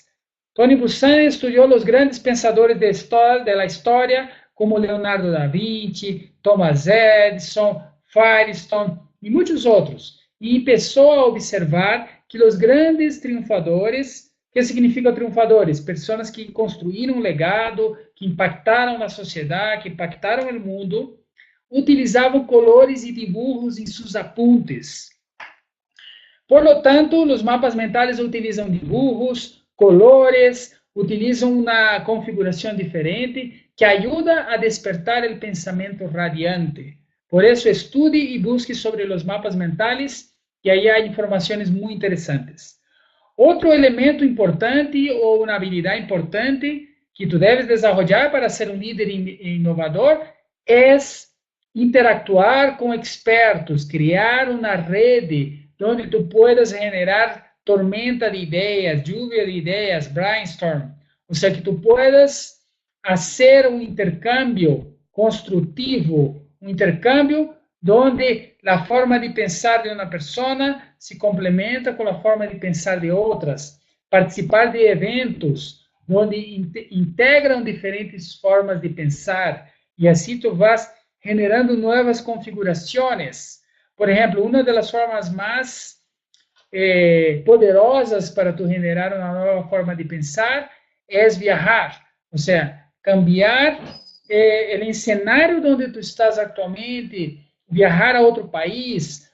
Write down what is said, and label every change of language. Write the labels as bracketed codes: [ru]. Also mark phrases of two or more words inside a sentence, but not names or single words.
[pt] Tony Busan estudou os grandes pensadores da história, como Leonardo da Vinci, Thomas Edison, Firestone e muitos outros, e começou a observar que os grandes triunfadores, que significa triunfadores? Pessoas que construíram um legado, que impactaram na sociedade, que impactaram o mundo, utilizavam colores e dibujos em seus apuntes. [es] Por lo tanto, [pt] os mapas mentais utilizam [es] dibujos, colores, [pt] utilizam uma configuração diferente que ajuda a despertar o pensamento radiante. Por isso, estude e busque sobre os mapas mentais, e aí há informações muito interessantes. Outro elemento importante ou uma habilidade importante que tu deves desenvolver para ser um líder inovador é interactuar com expertos, criar uma rede onde tu [es] puedas generar tormenta de [pt] ideias, [es] lluvia de [pt] ideias, brainstorm. Ou seja, que tu puedas fazer um intercâmbio construtivo, um intercâmbio onde a forma de pensar de uma pessoa se complementa com a forma de pensar de outras, participar de eventos onde integram diferentes formas de pensar, e assim tu [es] vas generando [pt] novas configurações. Por exemplo, uma das formas mais poderosas para tu generar uma nova forma de pensar é viajar, ou seja, cambiar o cenário onde tu estás atualmente, viajar a outro país.